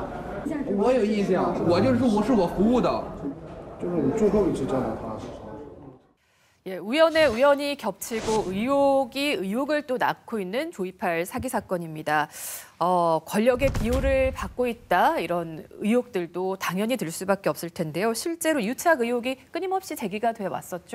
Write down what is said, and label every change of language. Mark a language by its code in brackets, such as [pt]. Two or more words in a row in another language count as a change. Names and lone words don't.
[zh] 我有印象，我就是我服务的，就是我们最后一次见到他。 [ko] 예, 우연에 우연히 겹치고 의혹이 의혹을 또 낳고 있는 조희팔 사기 사건입니다. 권력의 비호를 받고 있다 이런 의혹들도 당연히 들 수밖에 없을 텐데요. 실제로 유착 의혹이 끊임없이 제기가 돼 왔었죠.